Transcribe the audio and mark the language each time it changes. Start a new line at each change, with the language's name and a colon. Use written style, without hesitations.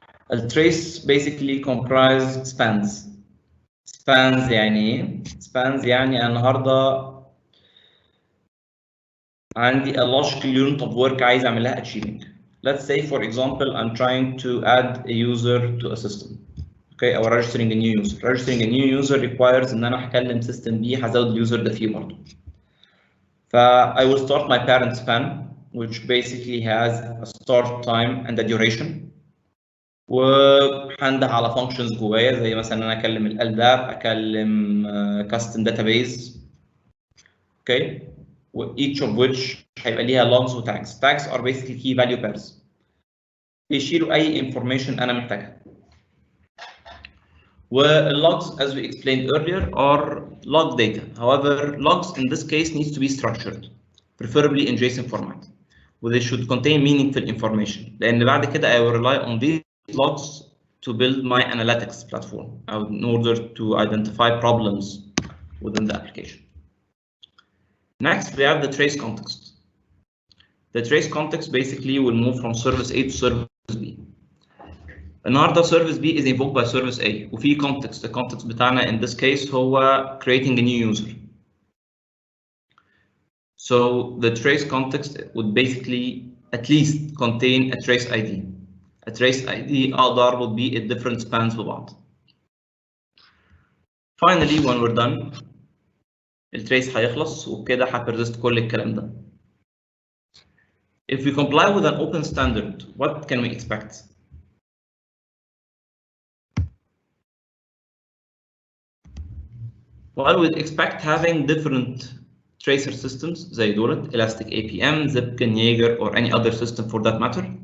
English: A trace basically comprises spans. Spans
Arabic: يعني ايه؟
English: Spans
Arabic: يعني النهارده عندي
English: a logical unit of work
Arabic: عايز اعملها
English: achieving. Let's say for example I'm trying to add a user to a system. Okay, or registering a new user. Registering a new user requires
Arabic: ان انا هكلم system B هزود اليوزر ده فيه برضه.
English: I will start my parent span which basically has a start time and a duration.
Arabic: وهنده على functions جوايا زي مثلا انا اكلم الالداب، اكلم
English: custom database. Okay, each of which
Arabic: هيبقى ليها
English: logs و tags. Tags are basically key value pairs.
Arabic: بيشيلوا اي information انا محتاجها.
English: والlogs, as we explained earlier, are log data. However, logs in this case needs to be structured, preferably in JSON format. They should contain meaningful information.
Arabic: لأن بعد كده
English: I will rely on these logs to build my analytics platform in order to identify problems within the application. Next, we have the trace context. The trace context basically will move from service A to service B.
Arabic: النهارده
English: service B is invoked by service A وفي context. The context
Arabic: بتاعنا
English: in this case هو creating a new user. So the trace context would basically at least contain a trace ID. A trace ID
Arabic: أقدر أربط بيه
English: at different spans
Arabic: ببعض.
English: Finally, when we're done,
Arabic: الtrace هيخلص وبكده هبرزست كل الكلام ده.
English: If we comply with an open standard, what can we expect? Well, we'd expect having different tracer systems
Arabic: زي دولت
English: Elastic APM, Zipkin, Jaeger, or any other system for that matter.